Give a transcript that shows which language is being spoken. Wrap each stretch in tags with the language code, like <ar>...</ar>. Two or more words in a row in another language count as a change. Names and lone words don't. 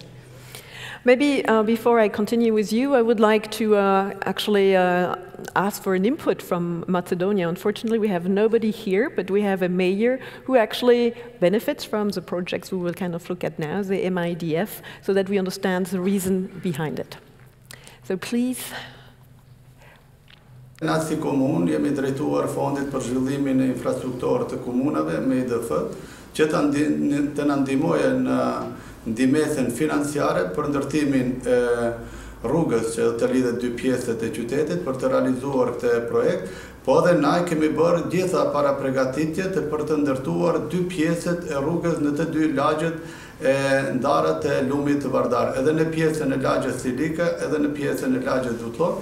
<en>Maybe before I continue with you, I would like to actually ask for an input from Macedonia. Unfortunately, we have nobody here, but we have a mayor who actually benefits from the projects we will kind of look at now, the MIDF, so that we understand the reason behind it. So please.</en> <sq>Na si komun jemi drejtuar fondit për zhvillimin e infrastrukturë të komunave me IDF, që të na ndihmojë në ndihmën financiare për ndërtimin e rrugës që të lidhet dy pjesët e qytetit për të realizuar këtë projekt, po edhe na kemi bërë gjitha para përgatitjet për të ndërtuar dy pjesët e rrugës në të dy lagjet ndarët e lumit të Vardar, edhe në pjesën e lagjës silike, edhe në pjesën e lagjës Dutlok.</sq>